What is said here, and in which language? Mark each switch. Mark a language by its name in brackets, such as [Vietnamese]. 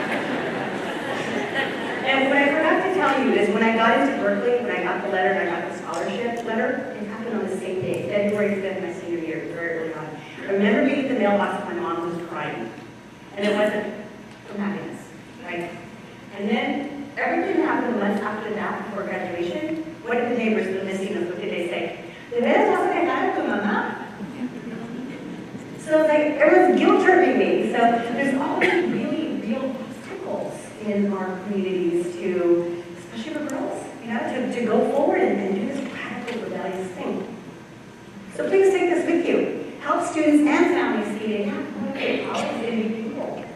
[English] And what I forgot to tell you is when I got into Berkeley, when I got the letter and I got the scholarship letter, it happened on the same day, February 5th, my senior year, very early on. I remember being at the mailbox and my mom was crying. And it wasn't from happiness, right? And then everything happened months after that, before graduation. What did the neighbors, the vecinos, what did they say? [Spanish] ¿De veras vas a dejar a tu mamá? [English] So like, everyone's guilt-tripping me. So there's all these really real obstacles in our communities to, especially for girls, to go forward and do this radical, rebellious thing. So please take this with you. Help students and families see they have to okay, college is new people.